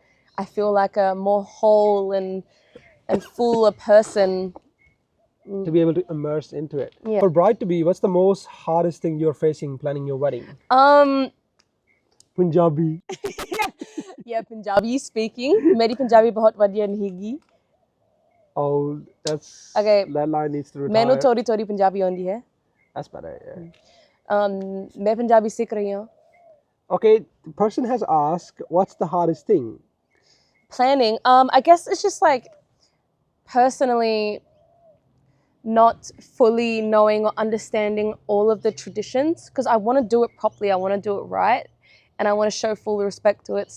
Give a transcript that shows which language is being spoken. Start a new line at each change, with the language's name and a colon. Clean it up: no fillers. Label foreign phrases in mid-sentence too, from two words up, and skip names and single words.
English: I feel like a more whole and fuller person. To be able to immerse into it. Yeah. For bride to be, what's the most hardest thing you're facing planning your wedding? Punjabi. Yeah, Punjabi speaking.
Punjabi: ਮੇਰੀ ਪੰਜਾਬੀ ਬਹੁਤ ਵਧੀਆ ਨਹੀਂ ਗੀ.
English: Oh, Okay. that line needs to retire.
Punjabi: ਮੈਨੂੰ ਥੋੜ੍ਹੀ ਥੋੜ੍ਹੀ ਪੰਜਾਬੀ ਆਉਂਦੀ ਹੈ.
English: That's better, yeah.
Hindi: मैं पंजाबी सीख रही हूँ.
English: Okay, the person has asked, what's the hardest thing? Planning. I guess it's just like personally not fully knowing or understanding all of the traditions, because I want to do it properly. I want to do it right, and I want to show full respect to it.